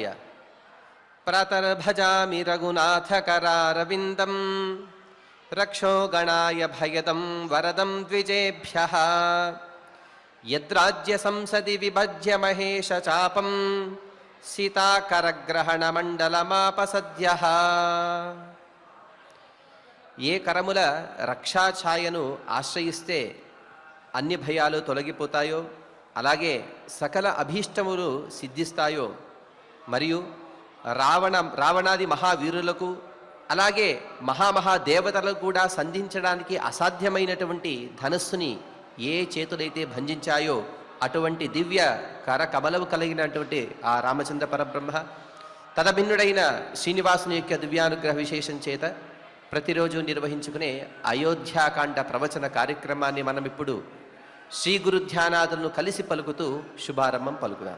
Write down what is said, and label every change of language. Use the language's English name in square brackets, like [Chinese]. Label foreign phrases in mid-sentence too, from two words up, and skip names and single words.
[Sanskrit] प्रातर्भजामि रघुनाथकरारविन्दं रक्षो गणाय भयदं वरदं द्विजेभ्यः। यद्राज्य संसदि विभज्य महेश चापं सीताकरग्रहणमण्डलमापसद्यः। [Telugu] ఏ కరముల రక్షాఛాయను ఆశ్రయిస్తే అన్ని భయాలు తొలగిపోతాయో, అలాగే సకల అభీష్టములు సిద్ధిస్తాయో, మరియు రావణాది మహావీరులకు అలాగే మహాదేవతలకు కూడా సంధించడానికి అసాధ్యమైనటువంటి ధనస్సుని ఏ చేతులైతే భంజించాయో అటువంటి దివ్య కరకమలము కలిగినటువంటి ఆ రామచంద్ర పరబ్రహ్మ తదభిన్నుడైన శ్రీనివాసుని యొక్క దివ్యానుగ్రహ విశేషం చేత ప్రతిరోజు నిర్వహించుకునే అయోధ్యాకాండ ప్రవచన కార్యక్రమాన్ని మనం ఇప్పుడు శ్రీ గురు ధ్యానాదులను కలిసి పలుకుతూ శుభారంభం పలుకుదాం.